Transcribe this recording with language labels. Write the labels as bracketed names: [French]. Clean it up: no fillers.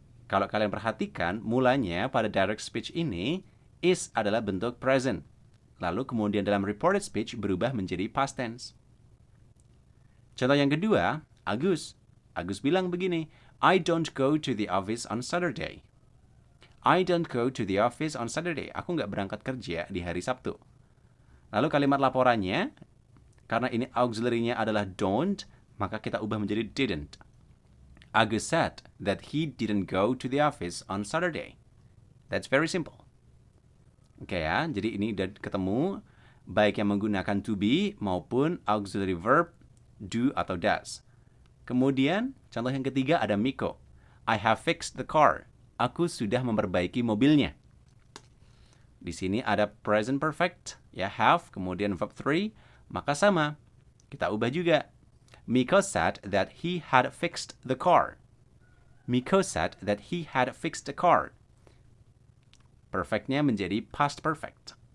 [Indonesian] Kalau kalian perhatikan, mulanya pada direct speech ini, is adalah bentuk present. Lalu kemudian dalam reported speech berubah menjadi past tense. Contoh yang kedua, Agus. [English] Agus [Indonesian] bilang begini, [English] I don't go to the office on Saturday. I don't go to the office on Saturday. [Indonesian] Aku nggak berangkat kerja di hari Sabtu. Lalu kalimat laporannya, karena ini auxiliary-nya adalah don't, maka kita ubah menjadi didn't. [English] Agus said that he didn't go to the office on Saturday. That's very simple. [Indonesian] Oke ya, jadi ini udah ketemu baik yang menggunakan to be maupun auxiliary verb do atau does. Kemudian, contoh yang ketiga ada Miko. [English] I have fixed the car. [Indonesian] Aku sudah memperbaiki mobilnya. Di sini ada present perfect, ya have, kemudian verb 3, maka sama. Kita ubah juga. [English] Miko said that he had fixed the car. Miko said that he had fixed the car. [Indonesian] Perfectnya menjadi past perfect.